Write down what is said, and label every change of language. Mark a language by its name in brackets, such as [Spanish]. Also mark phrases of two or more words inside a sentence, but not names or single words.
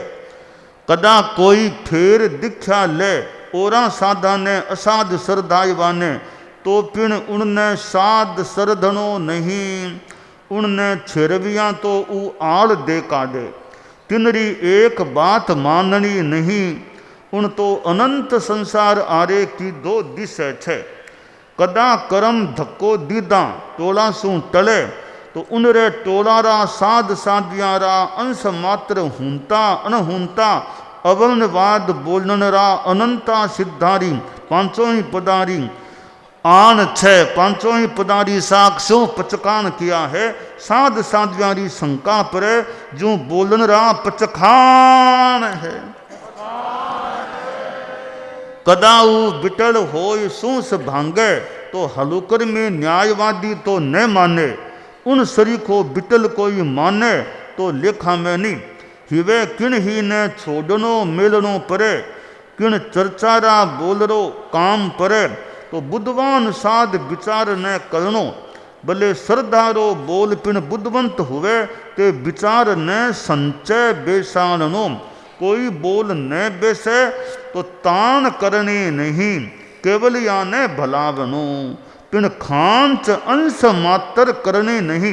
[Rajasthani] कदा कोई फेर दीक्षा ले, ओरा साधा ने असाध सरदायवा ने, तो पिण उनने साध सरधनो नहीं। उनने छेरवियाँ तो ऊ आड़ दे काढ़े, तिनरी एक बात माननी नहीं। उन तो अनंत संसार आरे की दो दिशे छे। कदा करम धक्को दीदा टोला सू टले, तो उनरे टोलारा साध साध्यारा अंश मात्र हूंता अनहूंता, अवर्णवाद बोलनरा अनंता सिद्धारी। पांचों ही पदारी आन छे। पांचों ही पदारी साख सो पचकान किया है। साध साध्यारी शंका परे, जो बोलनरा पचखान है। कदाऊ बिटल होय सूस भांगे, तो हलुकर में न्यायवादी तो न माने। उन सरीखो बिटल कोई माने, तो लेखा में नहीं। हिवे किन ही ने छोड़नो मेलनो परे, किन चर्चारा बोलरो काम परे, तो बुद्धवान साध विचार न करनो। भले श्रद्धारो बोल पिन बुद्धवंत हुए, ते विचार न संचय बेसानो। कोई बोल न बेसे, तो तान करने नहीं, केवल याने भलावनो। पिन खांच अंश मात्र करने नहीं।